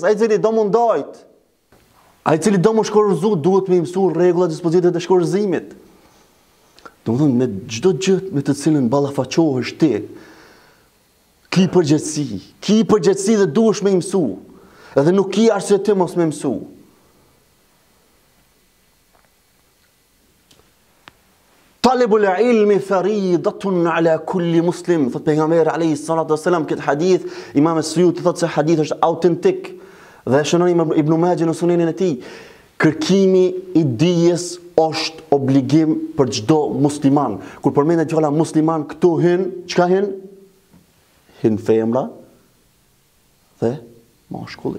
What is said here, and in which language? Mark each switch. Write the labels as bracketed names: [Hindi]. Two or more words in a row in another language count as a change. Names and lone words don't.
[Albanian] Ai i cili do mundojt, ai i cili do më shkorzu, duhet me mësu rregullat, dispozitat e shkorzimit. Domethënë me çdo gjë me të cilën ballafaqohesh ti, ki përgjegjësi dhe duhesh me mësu. Edhe nuk ki arsye ti mos me mësu. [Arabic] طلب العلم فريضة على كل مسلم, [Albanian] thot pejgamberi [Arabic] عليه الصلاة والسلام. [Albanian] Këtë hadith Imam Suyuti thot se hadith është autentik dhe shënon Ibn Majah në sunenin e tij. Kërkimi i dijes është obligim për çdo musliman. Kur përmendet fjala musliman, këtu çka hyn? Hyn femra dhe mashkulli.